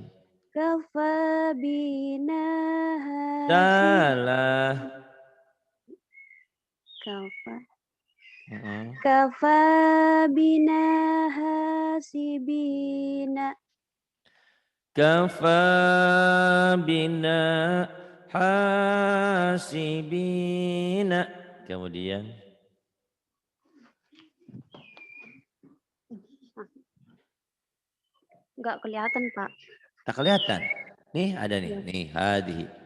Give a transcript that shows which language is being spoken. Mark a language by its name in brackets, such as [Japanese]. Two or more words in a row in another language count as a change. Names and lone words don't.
[Arabic] كفى بنا حسيب [Indonesian] Salah. [Arabic] kafa Mm-mm. كفى بنا حاسبينا كفى بنا حاسبينا. [Indonesian] Kemudian. nggak kelihatan Pak. Tak kelihatan. Nih ada nih. Ya. Nih hadihi.